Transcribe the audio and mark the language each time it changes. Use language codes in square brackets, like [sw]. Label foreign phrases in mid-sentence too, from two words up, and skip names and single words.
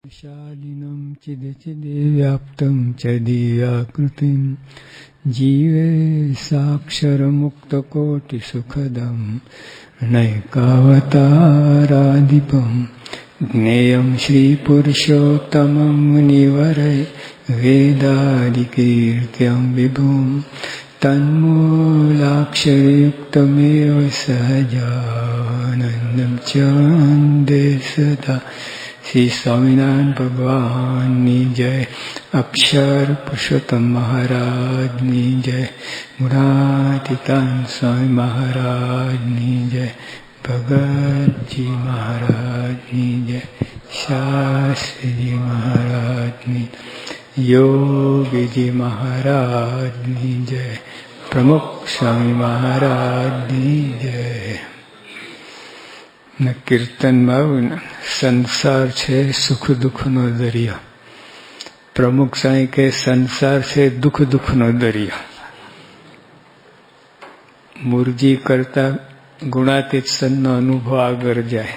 [sa] शालिनं चिदचिदे व्याप्तं च दिव्याकृतिं जीवे साक्षरमुक्तकोटिसुखदं नैकावताराधिपं ज्ञेयं श्रीपुरुषोत्तमं मुनिवरै वेदादिकीर्त्यं विभुं तन्मूलाक्षरयुक्तमेव सहजानन्दं च वन्दे सदा। [hi] श्री स्वामीनारायण भगवान जय, अक्षर पुरुषोत्तम महाराज जय, मुरारिकांत स्वामी महाराज जय, भगत जी महाराज जय, शास्त्री जी महाराज योगी जी महाराज जय, प्रमुख स्वामी महाराज जय। [gu] કીર્તનમાં સંસાર છે સુખ દુઃખનો દરિયો. પ્રમુખ સાંઈ કે સંસાર છે દુઃખ દુઃખનો દરિયો. મુરજી કરતા ગુણાતીત સંતનો અનુભવ આગળ જાય.